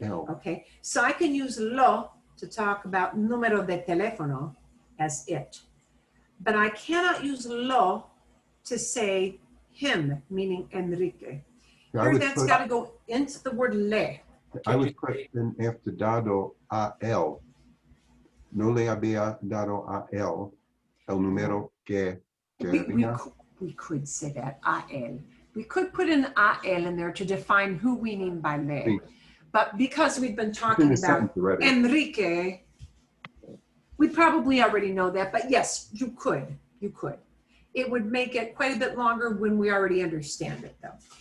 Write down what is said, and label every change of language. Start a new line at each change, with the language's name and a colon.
English: Okay, so I can use lo to talk about
Spanish: número de teléfono
English: as it. But I cannot use lo to say him, meaning Enrique. Here that's got to go into the word le. I was questioning after
Spanish: dado a él. No le había dado a él el número que quería.
English: We could say that,
Spanish: a él.
English: We could put an
Spanish: a él
English: in there to define who we mean by le.
Spanish: Sí.
English: But because we've been talking about Enrique, we probably already know that. But yes, you could. You could. It would make it quite a bit longer when we already understand it, though.